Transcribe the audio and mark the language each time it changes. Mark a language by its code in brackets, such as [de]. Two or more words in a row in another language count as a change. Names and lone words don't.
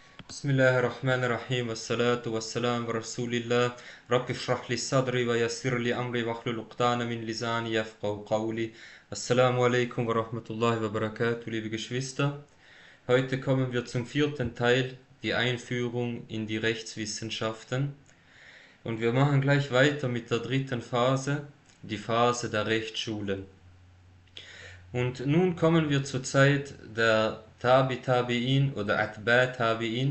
[ar] بسم الله الرحمن الرحيم. والصلاة والسلام و رسول الله. رب اشرح لي صدري ويسر لي أمري واحلل عقدة من لساني يفقهوا قولي. السلام عليكم ورحمة الله وبركاته, [de] liebe Geschwister. Heute kommen wir zum vierten Teil, die Einführung in die Rechtswissenschaften. Und wir machen gleich weiter mit der dritten Phase, die Phase der Rechtsschulen. Und nun kommen wir zur Zeit der Tabi'in oder [ar] أتباع التابعين.